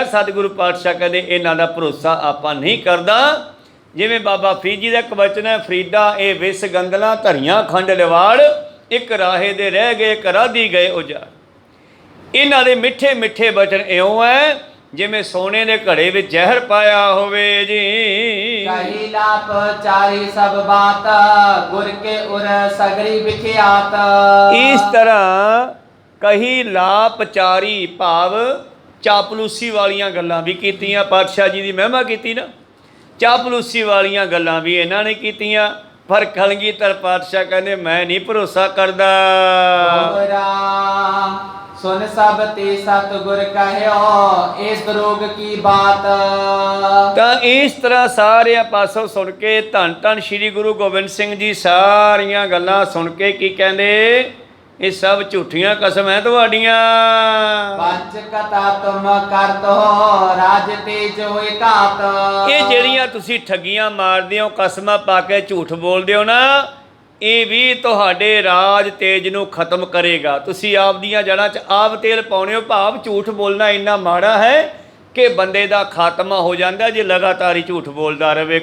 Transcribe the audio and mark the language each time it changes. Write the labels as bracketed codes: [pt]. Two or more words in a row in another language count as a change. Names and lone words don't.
[pa] ਸਤਿਗੁਰੂ ਪਾਤਸ਼ਾਹ ਕਹਿੰਦੇ ਇਹਨਾਂ ਦਾ ਭਰੋਸਾ ਆਪਾਂ ਨਹੀਂ ਕਰਦਾ। ਜਿਵੇਂ ਬਾਬਾ ਫਰੀਦ ਜੀ ਦਾ ਇੱਕ ਵਚਨ ਹੈ, ਫਰੀਦਾ ਇਹ ਵਿਸ ਗੰਦਲਾਂ ਧਰੀਆਂ ਖੰਡ ਲਿਵਾੜ, ਇੱਕ ਰਾਹੇ ਦੇ ਰਹਿ ਗਏ ਕਰਾਦੀ ਗਏ ਉਜਾੜ। ਇਹਨਾਂ ਦੇ ਮਿੱਠੇ ਮਿੱਠੇ ਵਚਨ ਇਉਂ ਹੈ ਜਿਵੇਂ ਸੋਨੇ ਦੇ ਘੜੇ ਵਿੱਚ ਜ਼ਹਿਰ ਪਾਇਆ ਹੋਵੇ ਜੀ। [bra] कही लाप चारी सब बात गुर के उर सगरी बिख्यात। [pa] ਇਸ ਤਰ੍ਹਾਂ ਕਹੀ ਲਾਪਚਾਰੀ ਭਾਵ ਚਾਪਲੂਸੀ ਵਾਲੀਆਂ ਗੱਲਾਂ ਵੀ ਕੀਤੀਆਂ। ਪਾਤਸ਼ਾਹ ਜੀ ਦੀ ਮਹਿਮਾ ਕੀਤੀ ਨਾ, ਚਾਪਲੂਸੀ ਵਾਲੀਆਂ ਗੱਲਾਂ ਵੀ ਇਹਨਾਂ ਨੇ ਕੀਤੀਆਂ। ਪਰ ਕਲਗੀਧਰ ਪਾਤਸ਼ਾਹ ਕਹਿੰਦੇ ਮੈਂ ਨਹੀਂ ਭਰੋਸਾ ਕਰਦਾ। [bra] सुन सब ते सतगुर कहयो इस रोग की बात। [pa] ਤਾਂ ਇਸ ਤਰ੍ਹਾਂ ਸਾਰਿਆਂ ਪਾਸੋਂ ਸੁਣ ਕੇ ਧੰਨ ਧੰਨ ਸ੍ਰੀ ਗੁਰੂ ਗੋਬਿੰਦ ਸਿੰਘ ਜੀ ਸਾਰੀਆਂ ਗੱਲਾਂ ਸੁਣ ਕੇ ਕੀ ਕਹਿੰਦੇ, ਇਹ ਸਭ ਝੂਠੀਆਂ ਕਸਮ ਹੈ ਤੁਹਾਡੀਆਂ। [bra] पंच कथा तुम करत हो राज तेज होए घात। [pa] ਇਹ ਜਿਹੜੀਆਂ ਤੁਸੀਂ ਠੱਗੀਆਂ ਮਾਰਦੇ ਹੋ, ਕਸਮਾਂ ਪਾ ਕੇ ਝੂਠ ਬੋਲਦੇ ਹੋ ਨਾ, ਇਹ ਵੀ ਤੁਹਾਡੇ ਰਾਜ ਤੇਜ ਨੂੰ ਖਤਮ ਕਰੇਗਾ। ਤੁਸੀਂ ਆਪਦੀਆਂ ਜੜ੍ਹਾਂ 'ਚ ਆਪ ਤੇਲ ਪਾਉਣੇ ਹੋ, ਭਾਵ ਝੂਠ ਬੋਲਣਾ ਇੰਨਾ ਮਾੜਾ ਹੈ ਕਿ ਬੰਦੇ ਦਾ ਖਾਤਮਾ ਹੋ ਜਾਂਦਾ ਜੇ ਲਗਾਤਾਰ ਹੀ ਝੂਠ ਬੋਲਦਾ ਰਹੇ।